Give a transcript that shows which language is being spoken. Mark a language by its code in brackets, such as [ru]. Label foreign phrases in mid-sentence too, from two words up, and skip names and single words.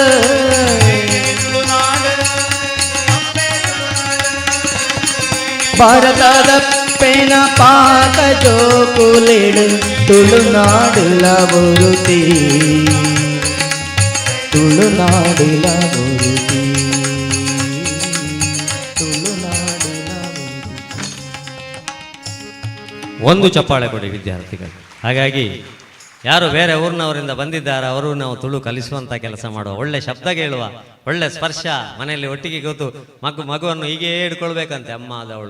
[tcy] ಭಾರತದ ಪೆನ ಪಾಕ ಜೋಕುಲಿಡು ತುಳುನಾಡುಲ ಒರುತಿ ತುಳುನಾಡುಲ ಒರುತಿ ತುಳುನಾಡುಲ [kn] ಒಂದು ಚಪ್ಪಾಳೆ ಕೊಡಿ ವಿದ್ಯಾರ್ಥಿಗಳು. ಹಾಗಾಗಿ ಯಾರು ಬೇರೆ ಊರಿನವರಿಂದ ಬಂದಿದ್ದಾರೆ ಅವರು ನಾವು ತುಳು ಕಲಿಸುವಂಥ ಕೆಲಸ ಮಾಡುವ, ಒಳ್ಳೆ ಶಬ್ದ ಕೇಳುವ, ಒಳ್ಳೆ ಸ್ಪರ್ಶ, ಮನೆಯಲ್ಲಿ ಒಟ್ಟಿಗೆ ಕೂತು ಮಗುವನ್ನು ಹೀಗೆ ಹಿಡ್ಕೊಳ್ಬೇಕಂತೆ ಅಮ್ಮ ಆದವಳು.